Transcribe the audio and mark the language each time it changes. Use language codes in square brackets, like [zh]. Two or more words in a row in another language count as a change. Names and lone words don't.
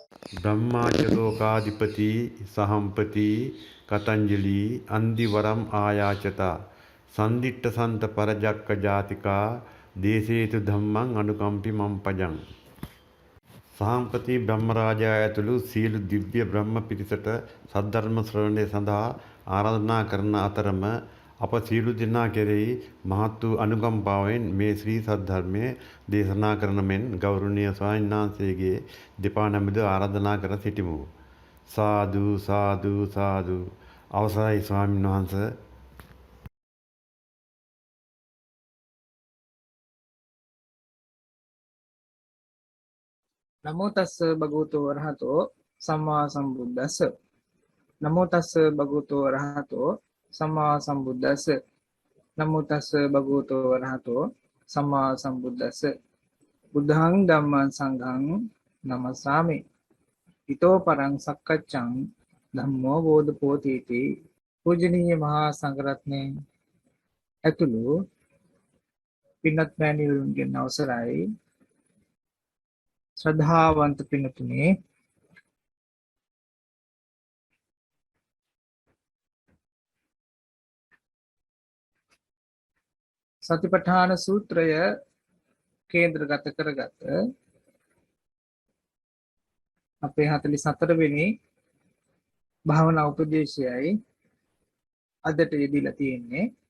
[pi] ब्रह्माच्य सहंपति कतंजलि अंदिवरम आयाचता संदिट्ट संत परजक्क जातिका देशेतु धम्मं अनुकंपि मम पजं [si] සහම්පති බ්‍රහ්මරාජා ඇතුළු සියලු දිව්‍ය බ්‍රහ්ම පිරිසට සද්ධර්ම ශ්‍රවණය සඳහා ආරාධනා කරන අතරම අප සියලු දෙනා කෙරෙහි මහත් වූ අනුකම්පාවෙන් මේ ශ්‍රී සද්ධර්මය දේශනා කරන මෙන් ගෞරවනීය ස්වාමීන් වහන්සේගේ දෙපා නමද ආරාධනා කර සිටිමු. සාදු සාදු සාදු. අවසරයි ස්වාමීන් වහන්සේ. [pi] නමෝ තස්ස භගවතු වරහතෝ සම්මා සම්බුද්දස්ස. නමෝ තස්ස භගවතු වරහතෝ සම්මා සම්බුද්දස්ස. නමෝ තස්ස භගවතු වරහතෝ සම්මා සම්බුද්දස්ස. බුද්ධං ධම්මං සංඝං නමස්සාමි. ඊතෝ පරං සක්කච්ඡං ධම්මෝ බෝධපෝතීති. [si] පූජනීය මහා සංඝරත්නයේ ඇතුළු පින්වත් මෑණිවරුන්ගෙන් අවසරයි. ශ්‍රද්ධාවන්ත පින්තුනේ, සතිපට්ඨාන සූත්‍රය කේන්ද්‍රගත කරගත අපේ 44 වෙනි භාවනා උපදේශයයි අදට යෙදিলা තියෙන්නේ.